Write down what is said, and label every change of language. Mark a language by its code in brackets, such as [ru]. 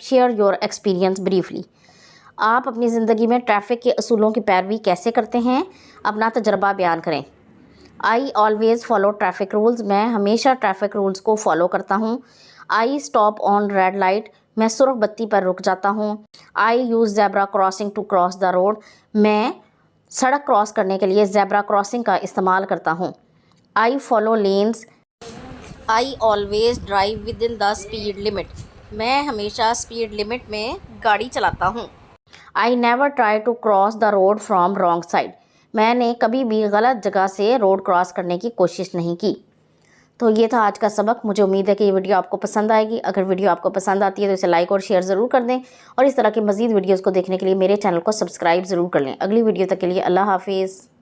[en] Share your experience briefly. [ur] آپ اپنی زندگی میں ٹریفک کے اصولوں کی پیروی کیسے کرتے ہیں؟ اپنا تجربہ بیان کریں. [en] I always follow traffic rules. [ur] میں ہمیشہ ٹریفک رولز کو فالو کرتا ہوں. [en] I stop on red light. [ur] میں سرخ بتی پر رک جاتا ہوں. [en] I use zebra crossing to cross the road. [ur] میں سڑک کراس کرنے کے لیے زیبرا کراسنگ کا استعمال کرتا ہوں. [en] I follow lanes. I always drive within the speed limit. [ur] میں ہمیشہ اسپیڈ لمٹ میں گاڑی چلاتا ہوں. [en] I never try to cross the road from wrong side. [ur] میں نے کبھی بھی غلط جگہ سے روڈ کراس کرنے کی کوشش نہیں کی. تو یہ تھا آج کا سبق. مجھے امید ہے کہ یہ ویڈیو آپ کو پسند آئے گی. اگر ویڈیو آپ کو پسند آتی ہے تو اسے لائک اور شیئر ضرور کر دیں اور اس طرح کی مزید ویڈیوز کو دیکھنے کے لیے میرے چینل کو سبسکرائب ضرور کر لیں. اگلی ویڈیو تک کے لیے اللہ حافظ.